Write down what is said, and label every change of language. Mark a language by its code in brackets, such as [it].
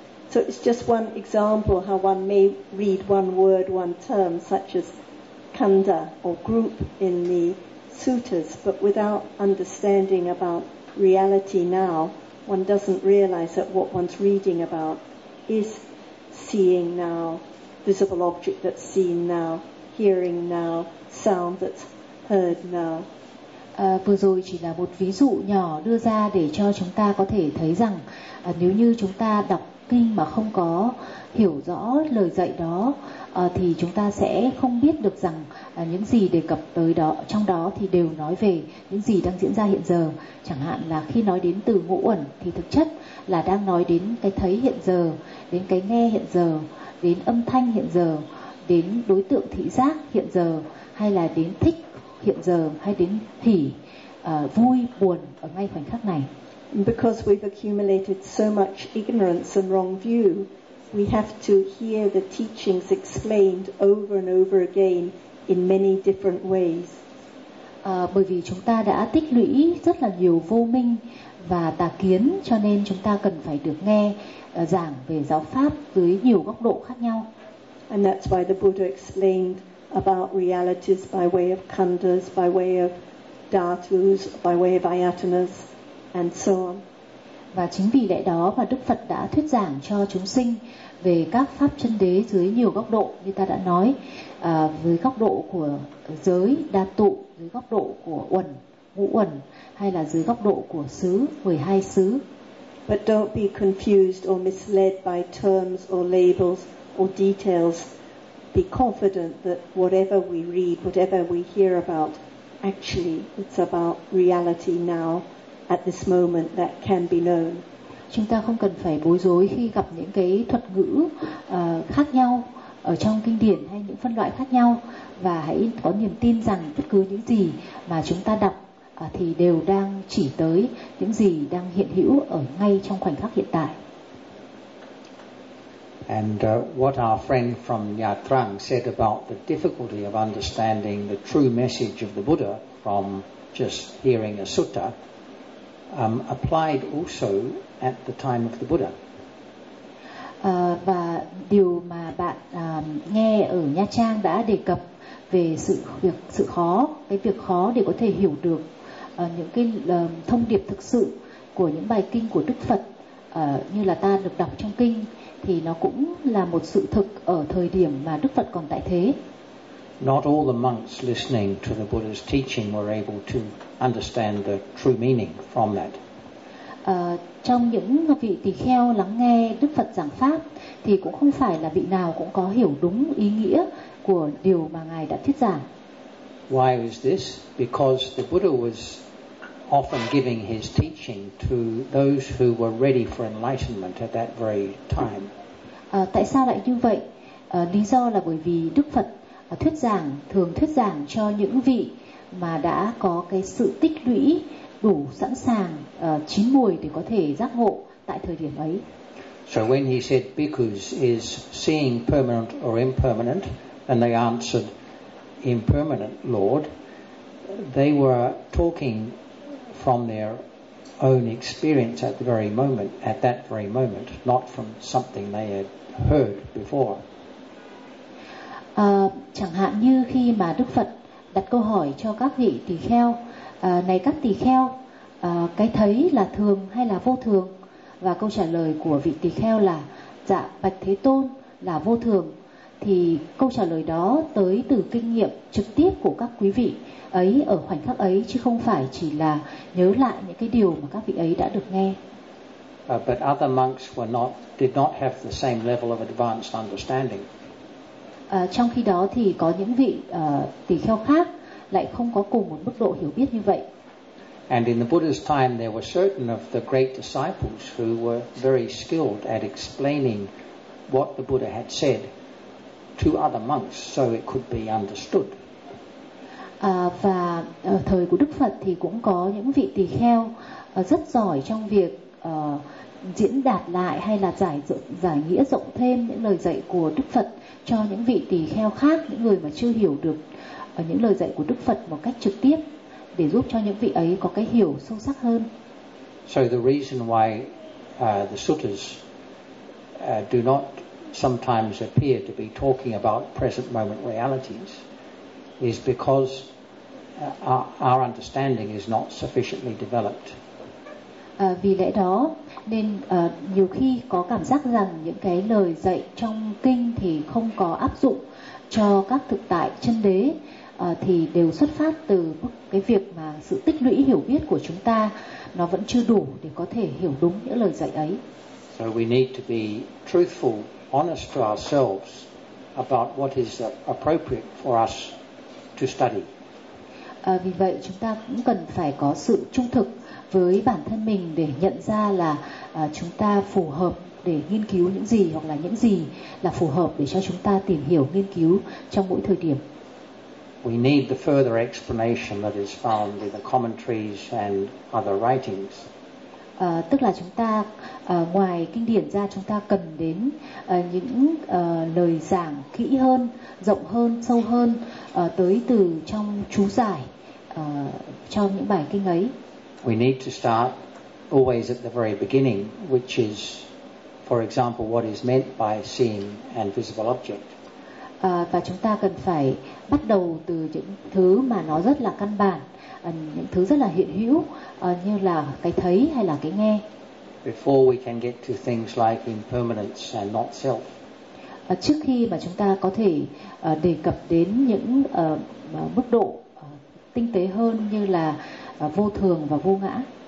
[en] So it's just one example how one may read one word, one term, such as khanda or group in the suttas, but without understanding about reality now, one doesn't realize that what one's reading about is seeing now, visible object that's seen now, hearing now, sound that's heard now. [vi] vừa rồi chỉ là một ví dụ nhỏ đưa ra để cho chúng ta có thể thấy rằng nếu như chúng ta đọc kinh mà không có hiểu rõ lời dạy đó thì chúng ta sẽ không biết được rằng những gì đề cập tới đó trong đó thì đều nói về những gì đang diễn ra hiện giờ. Chẳng hạn là khi nói đến từ ngũ uẩn thì thực chất là đang nói đến cái thấy hiện giờ, đến cái nghe hiện giờ, đến âm thanh hiện giờ, đến đối tượng thị giác hiện giờ, hay là đến thích hiện giờ, hay đến hỉ, vui, buồn ở ngay khoảnh khắc này. [en] Because we've accumulated so much ignorance and wrong view, we have to hear the teachings explained over and over again in many different ways. [vi] Bởi vì chúng ta đã tích lũy rất là nhiều vô minh và tà kiến, cho nên chúng ta cần phải được nghe giảng về giáo pháp dưới nhiều góc độ khác nhau. [en] And that's why the Buddha explained about realities by way of khandhas, by way of dhatus, by way of ayatanas, and so on. [vi] Và chính vì lẽ đó mà Đức Phật đã thuyết giảng cho chúng sinh về các pháp chân đế dưới nhiều góc độ, như ta đã nói, với góc độ của giới, đa tụ, dưới góc độ của uẩn, ngũ uẩn, hay là dưới góc độ của xứ, 12 xứ. [en] But don't be confused or misled by terms or labels or details. Be confident that whatever we read, whatever we hear about, actually it's about reality now. At this moment that can be known. [vi] Chúng ta không cần phải bối rối khi gặp những cái thuật ngữ khác nhau ở trong kinh điển hay những phân loại khác nhau, và hãy có niềm tin rằng bất cứ những gì mà chúng ta đọc thì đều đang chỉ tới những gì đang hiện hữu ở ngay trong khoảnh khắc hiện tại. [en] And what our friend from Nha Trang said about the difficulty of understanding the true message of the Buddha from just hearing a sutta applied also at the time of the Buddha. [vi] Và điều mà bạn nghe ở Nha Trang đã đề cập về sự việc khó để có thể hiểu được những cái thông điệp thực sự của những bài kinh của Đức Phật như là ta được đọc trong kinh, thì nó cũng là một sự thực ở thời điểm mà Đức Phật còn tại thế. [en] Not all the monks listening to the Buddha's teaching were able to understand the true meaning from that. [vi] Trong những vị tỳ kheo lắng nghe Đức Phật giảng pháp thì cũng không phải là vị nào cũng có hiểu đúng ý nghĩa của điều mà ngài đã thuyết giảng. [en] Why is this? Because the Buddha was often giving his teaching to those who were ready for enlightenment at that very time. [vi] Tại sao lại như vậy? Lý do là bởi vì Đức Phật thuyết giảng, thường thuyết giảng cho những vị mà đã có cái sự tích lũy đủ sẵn sàng chín muồi để có thể giác ngộ tại thời điểm ấy. [en] So when he said bhikkhus is seeing permanent or impermanent, and they answered impermanent Lord, they were talking from their own experience at the very moment, at that very moment, not from something they had heard before. [vi] Chẳng hạn như khi mà Đức Phật đặt câu hỏi cho các vị tỳ kheo, này các tỳ kheo, cái thấy là thường hay là vô thường? Và câu trả lời của vị tỳ kheo là dạ bạch Thế Tôn, là vô thường. Thì câu trả lời đó tới từ kinh nghiệm trực tiếp của các quý vị ấy ở khoảnh khắc ấy, chứ không phải chỉ là nhớ lại những cái điều mà các vị ấy đã được nghe. [en] But other monks did not have the same level of advanced understanding. [vi] Trong khi đó thì có những vị tỳ kheo khác lại không có cùng một mức độ hiểu biết như vậy. [en] And in the Buddha's time there were certain of the great disciples who were very skilled at explaining what the Buddha had said to other monks so it could be understood. [vi] Và ở thời của Đức Phật thì cũng có những vị tỳ kheo rất giỏi trong việc diễn đạt lại hay là giải nghĩa rộng thêm những lời dạy của Đức Phật cho những vị tỳ kheo khác, những người mà chưa hiểu được những lời dạy của Đức Phật một cách trực tiếp, để giúp cho những vị ấy có cái hiểu sâu sắc hơn. [en] So the reason why the suttas do not sometimes appear to be talking about present moment realities is because our understanding is not sufficiently developed. [vi] Vì lẽ đó nên nhiều khi có cảm giác rằng những cái lời dạy trong kinh thì không có áp dụng cho các thực tại chân đế, thì đều xuất phát từ cái việc mà sự tích lũy hiểu biết của chúng ta nó vẫn chưa đủ để có thể hiểu đúng những lời dạy ấy. [en] So we need to be truthful, honest to ourselves about what is appropriate for us to study. [vi] Vì vậy chúng ta cũng cần phải có sự trung thực với bản thân mình để nhận ra là chúng ta phù hợp để nghiên cứu những gì hoặc là những gì là phù hợp để cho chúng ta tìm hiểu nghiên cứu trong mỗi thời điểm. [en] We need the further explanation that is found in the commentaries and other writings. [vi] Tức là chúng ta ngoài kinh điển ra chúng ta cần đến những lời giảng kỹ hơn, rộng hơn, sâu hơn tới từ trong chú giải cho những bài kinh ấy. [en] We need to start always at the very beginning, which is, for example, what is meant by seeing and visible object. [vi] Và chúng ta cần phải bắt đầu từ những thứ mà nó rất là căn bản, những thứ rất là hiện hữu, như là cái thấy hay là cái nghe. [en] Before we can get to things like impermanence and not self. [vi] Trước khi mà chúng ta có thể đề cập đến những mức độ tinh tế hơn như là vô thường và vô ngã.